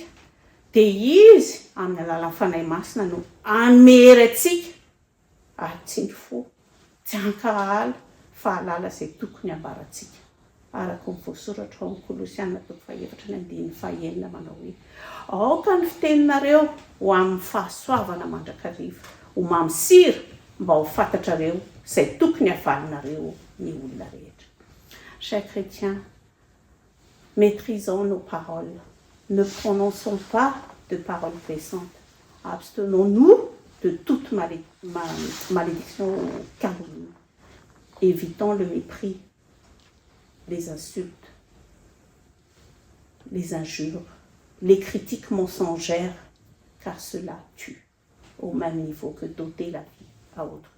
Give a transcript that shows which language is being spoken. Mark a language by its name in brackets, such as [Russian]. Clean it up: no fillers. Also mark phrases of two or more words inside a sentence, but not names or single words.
[Malagasy] Dia izy, amin'ny alalan'ny fanahy masina no amery antsika, ary tsy ny fo, tsy hankahala, fa halala izay tokony hambarantsika. Araka ny voasoratra ao amin'ny Kolosiana toko fahaefatra ny andininy fahaenina manao hoe: aoka ny fiteninareo ho amin'ny fahasoavana mandrakariva, ho mamy sira mba ho fantatrareo izay tokony havalinareo ny olona rehetra. [French] Chers chrétiens, maîtrisons nos paroles. Ne prononçons pas de paroles blessantes. Abstenons-nous de toute malédiction ou calomnie. Évitons le mépris, les insultes, les injures, les critiques mensongères, car cela tue au même niveau que d'ôter la vie à autrui.